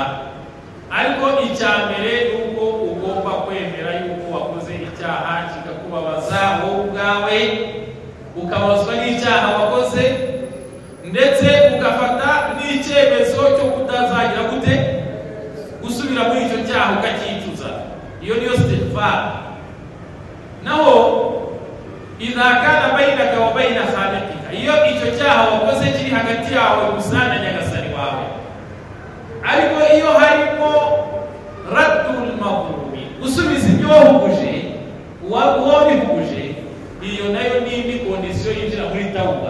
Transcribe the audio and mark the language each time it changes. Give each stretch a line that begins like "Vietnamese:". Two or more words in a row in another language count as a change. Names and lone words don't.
Kinyarwanda: Ariko icya mbere ni uko ugomba kwemera yuko wakoze icyaha kikakubabaza wowe ubwawe, ukababazwa n'icyaha wakoze, ndetse ugafata n'icyemezo cyo kutazagira gute gusubira muri icyo cyaha ukakicuza. Iyo niyo istighfar. Naho
Arabic: إذا كان بينك وبين خالقك,
Kinyarwanda: iyo icyo cyaha wakoze kiri hagati yawe gusa na nyagasani wawe. Ariko iyo harimo
Arabic: رد المقربي,
Kinyarwanda: gusubiza ibyo wahuguje wabihuguje, iyo nayo ni indi kondisiyo yinjira muri tauba.